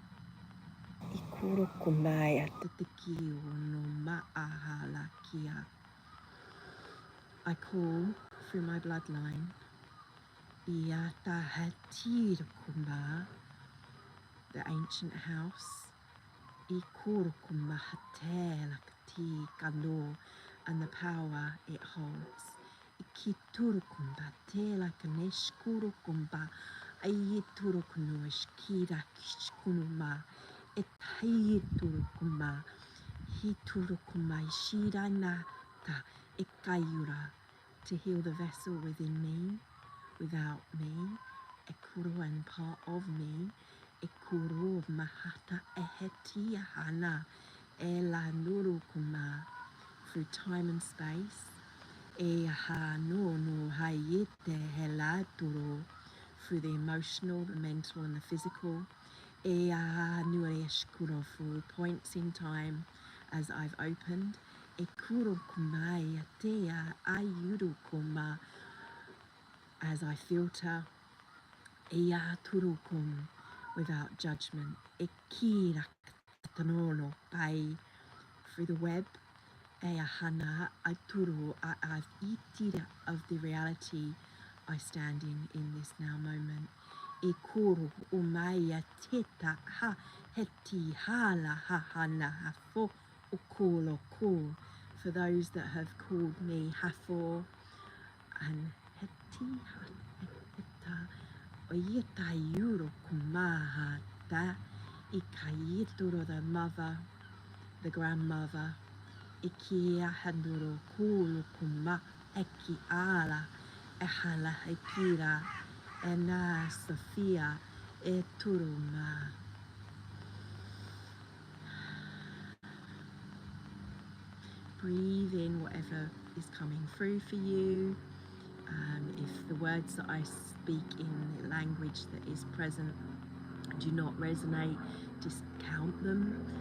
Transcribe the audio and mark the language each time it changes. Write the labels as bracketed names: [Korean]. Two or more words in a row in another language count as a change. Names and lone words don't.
[English] I call through my bloodline. The ancient house. And the power it holds. Ikiturukumba tela kaneshkurukumba ayiturukuno eskira kishkunuma etayiturukumba hiturukuma ishiranata ekayura to heal the vessel within me, without me, ekuru and part of me, ekuru mahata ehetia hana ela nurukuma through time and space. Eha no no hayete helaturo through the emotional, the mental and the physical. Eha nueshkuro through points in time as I've opened. Ekuro kumaya tea ayuru kuma as I filter. Eya turukum without judgment. Ekira tanono pai through the web. Ehana aturu I've eaten of the reality I stand in this now moment. Ekuru umaya teta ha heti hala ha hana hafo ukul okul. For those that have called me hafo and heti heta oyeta yuru kumaha ta ikayituru the mother, the grandmother. Ikia handuro kulu kuma eki ala ehala ekira ena Sophia eturuma. Breathe in whatever is coming through for you. If the words that I speak in the language that is present do not resonate, discount them.